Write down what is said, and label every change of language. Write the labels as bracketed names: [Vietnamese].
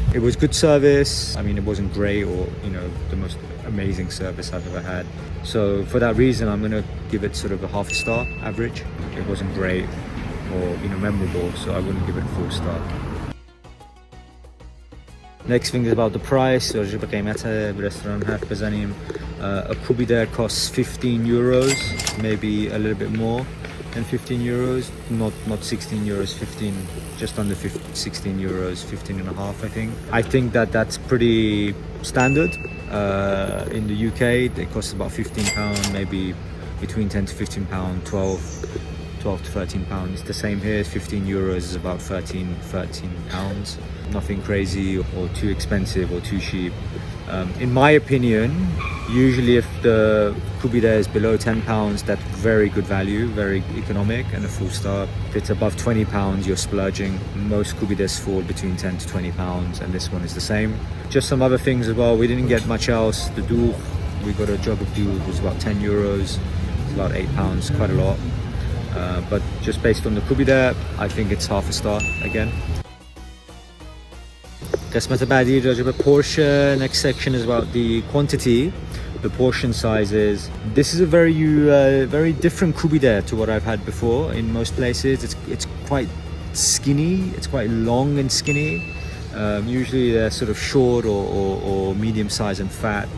[English] It was good service. I mean, it wasn't great or the most amazing service I've ever had. So for that reason, I'm gonna give it sort of a half star average. It wasn't great or memorable, so I wouldn't give it a full star. Next thing is about the price. [Persian] راجع به قیمت رستوران حرف بزنیم. [English] A Koobideh costs 15 euros, maybe a little bit more than 15 euros, not 16 euros, 15, just under 16 euros, 15 and a half, I think. I think that's pretty standard. In the UK, it costs about £15, maybe between 10 to 15 pound, 12 to 13 pounds. It's the same here. 15 euros is about 13 pounds. Nothing crazy or too expensive or too cheap. In my opinion, usually if the Koobideh is below 10 pounds, that's very good value, very economic and a full star. If it's above 20 pounds, you're splurging. Most Koobidehs fall between 10 to 20 pounds, and this one is the same. Just some other things as well. We didn't get much else. The dough, we got a jug of dough, it was about 10 euros. It's about 8 pounds, quite a lot. But just based on the Koobideh, I think it's half a star again. [Persian] قسمت بعدی راجع به portion. [English] Next section is about the quantity, the portion sizes. This is a very different Koobideh to what I've had before. In most places, it's quite skinny. It's quite long and skinny. Usually they're sort of short or medium size and fat.